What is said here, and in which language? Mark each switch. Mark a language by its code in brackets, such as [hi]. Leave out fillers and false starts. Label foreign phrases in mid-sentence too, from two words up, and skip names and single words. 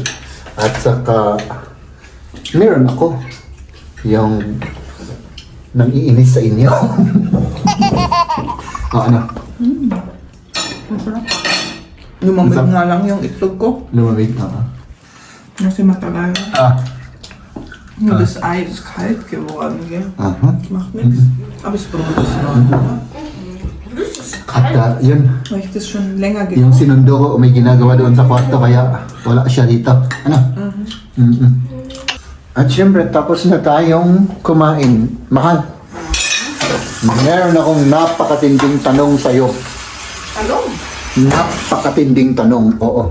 [tl] At saka meron ako yung nang iinis sa inyo. Ano? Masarap. Lumamig Masarap. nga lang yung itlog ko. Lumamig. Kasi matagal. [de] Nur das Ei ist kalt geworden, gell? Macht nichts. Aber es braucht es noch. [tl] At yun, [de] Weil ich das schon länger [tl] yung [de] gemacht [tl] sinundo ko, may ginagawa doon sa kwarto kaya wala siya dito. Ano? At syempre, tapos na tayong kumain. Mahal, meron akong napakatinding tanong sa'yo. Ano? Napakatinding tanong, oo.